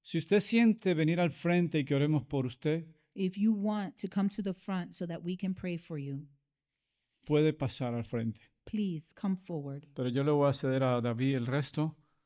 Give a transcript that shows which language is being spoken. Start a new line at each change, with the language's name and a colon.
Spanish: Si usted siente venir al frente y que oremos por usted,
English: If you want to come to the front so that we can pray for you,
Spanish: puede pasar al frente.
English: please come forward.
Spanish: Pero yo le voy a ceder a David el resto.